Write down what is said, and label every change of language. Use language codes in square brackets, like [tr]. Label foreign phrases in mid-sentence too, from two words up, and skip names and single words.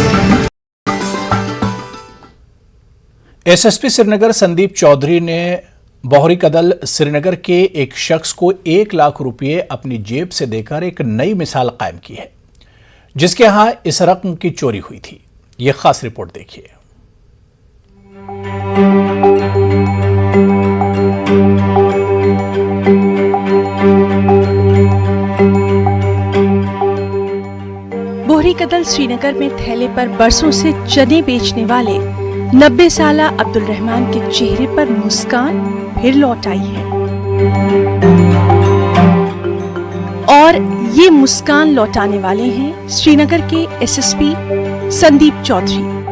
[hi] SSP श्रीनगर संदीप चौधरी ने بحری کدل श्रीनगर के एक शख्स को 1 लाख रुपये अपनी जेब से देकर एक नई मिसाल कायम की है, जिसके यहां इस रकम की चोरी हुई थी। यह खास रिपोर्ट देखिए। बोहरी कदल श्रीनगर में थैले पर बरसों से चने बेचने वाले 90 साला अब्दुल रहमान के चेहरे पर मुस्कान फिर लौट आई है और ये मुस्कान लौटाने वाले हैं श्रीनगर के एसएसपी संदीप चौधरी।